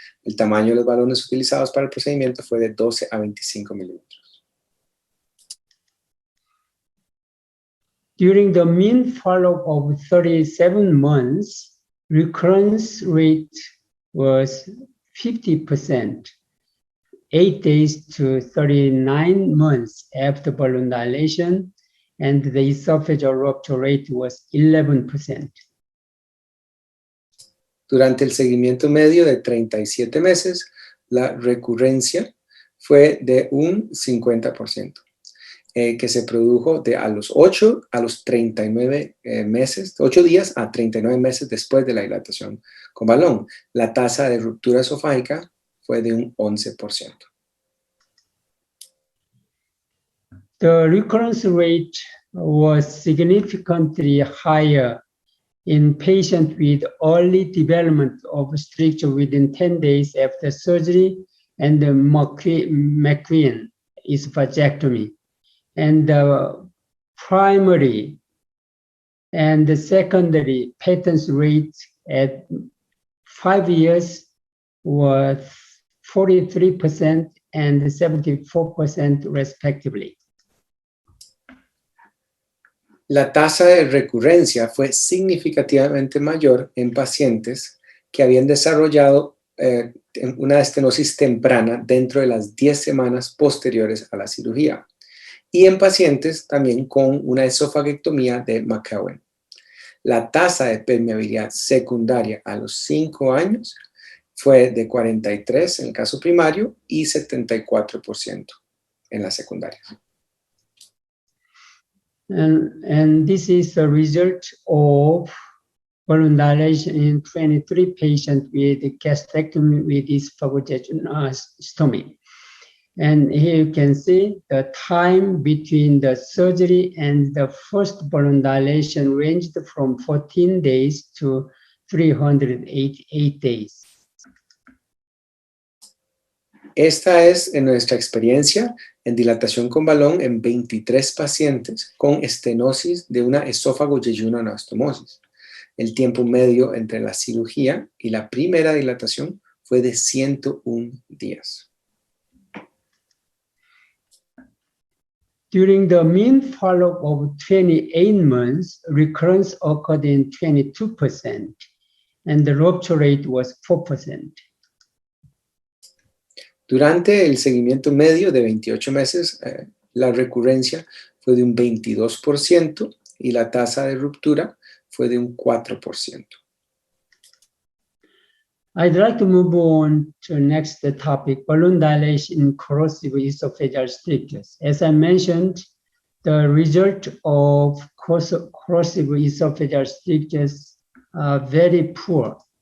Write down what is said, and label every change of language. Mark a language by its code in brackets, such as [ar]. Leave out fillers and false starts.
[es] El tamaño de los balones utilizados para el procedimiento fue de 12 a 25 milímetros. [en] During the mean follow-up of 37 months, recurrence rate was 50%, 8 days to 39 months after balloon dilation, and the esophageal rupture rate was 11%. [es] Durante el seguimiento medio de 37 meses, la recurrencia fue de un 50%, que se produjo a los 8 a los 39 meses, 8 días a 39 meses después de la dilatación con balón. La tasa de ruptura esofágica fue de un 11%. [en] The recurrence rate was significantly higher in patients with early development of stricture within 10 days after surgery and the McQueen esophagectomy. And the primary and the secondary pattern rate at 5 years was 43% and 74% respectively. [es] La tasa de recurrencia fue significativamente mayor en pacientes que habían desarrollado una estenosis temprana dentro de las 10 semanas posteriores a la cirugía, y en pacientes también con una esofagectomía de McQueen. La tasa de permeabilidad secundaria a los 5 años fue de 43% en el caso primario y 74% en las secundarias. [en] And this is the result of balloon dilation in 23 patients with gastrectomy with esophagojejunostomy. And here you can see the time between the surgery and the first balloon dilation ranged from 14 days to 388 days. [es] Esta es nuestra experiencia en dilatación con balón en 23 pacientes con estenosis de una esófago-jejunoanastomosis. el tiempo medio entre la cirugía y la primera dilatación fue de 101 días. [en] During the mean follow-up of 28 months, recurrence occurred in 22%, and the rupture rate was 4%. [es] Durante el seguimiento medio de 28 meses, la recurrencia fue de un 22% y la tasa de ruptura fue de un 4%. [en] I'd like to move on to next topic, balloon dilation in corrosive esophageal strictures. As I mentioned, the result of corrosive esophageal strictures are very poor.